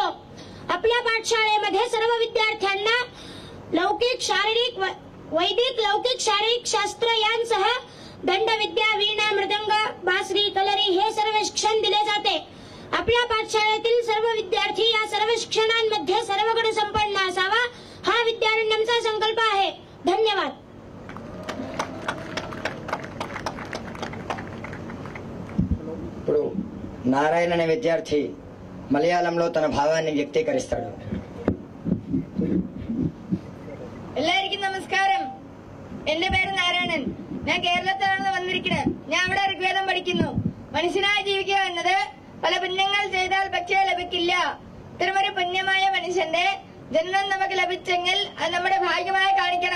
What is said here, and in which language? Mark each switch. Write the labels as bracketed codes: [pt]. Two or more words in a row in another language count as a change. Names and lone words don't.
[mr] आपल्या पाठशाळेमध्ये सर्व विद्यार्थ्यांना लौकिक शारीरिक वैदिक लौकिक शारीरिक शास्त्र यांसह दंडविद्या, वीणा, मृदंग, बासरी, कलरी हे सर्व शिक्षण दिले जाते. आपल्या पाठशाळेतील सर्व विद्यार्थी या सर्व शिक्षणांमध्ये सर्वगुण संपन्न असावा हा विद्यारण्यमचा संकल्प आहे. धन्यवाद. [te] ఇప్పుడు నారాయణ అనే విద్యార్థి మలయాళంలో తన భావాన్ని వ్యక్తీకరిస్తాడు. [ml] എല്ലാവർക്കും നമസ്കാരം. എന്റെ പേര് നാരായണൻ. ഞാൻ കേരളത്തിലാണ് വന്നിരിക്കുന്നത്. ഞാൻ ഇവിടെ ഋഗ്വേദം പഠിക്കുന്നു. മനുഷ്യനായി ജീവിക്കുക എന്നത് പല പുണ്യങ്ങൾ ചെയ്താൽ പക്ഷേ ലഭിക്കില്ല. ഇത്തരമൊരു പുണ്യമായ മനുഷ്യന്റെ ജന്മം നമുക്ക് ലഭിച്ചെങ്കിൽ അത് നമ്മുടെ ഭാഗ്യമായി കാണിക്കണം.